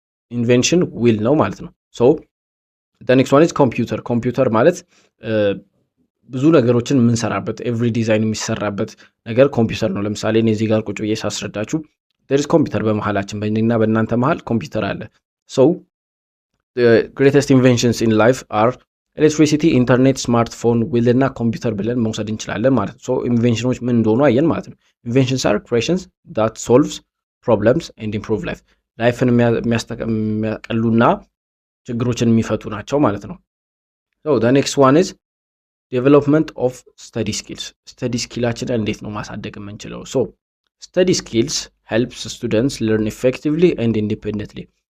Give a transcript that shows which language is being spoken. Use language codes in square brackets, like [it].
[am] ኢንቬንሽን ዊል ነው ማለት ነው። [en] so the next one is [am] ኮምፒውተር ማለት ብዙ ነገሮችን የምንሰራበት ኤቭሪ ዲዛይን የሚሰራበት ነገር ኮምፒውተር ነው። ለምሳሌ እኔ እዚህ ጋር ቁጭ ብዬ ሳስረዳችሁ there is ኮምፒውተር በመሃላችን በእኔና በእናንተ መሃል ኮምፒውተር አለ። [en] so the greatest inventions in life are electricity, internet, smartphone, wheel [am] እና ኮምፒውተር ብለን መውሰድ እንችላለን ማለት ነው። so ኢንቬንሽኖች ምን እንደሆኑ አየን ማለት ነው። [en] inventions are creations that solves problems and improve life. [am] ላይፍን የሚያቀሉና ችግሮችን የሚፈቱ ናቸው ማለት ነው። [en] so the next one is development of study skills. [am] study skillችን እንዴት ነው ማሳደግ የምንችለው? [en] so study skills helps students learn effectively and independently.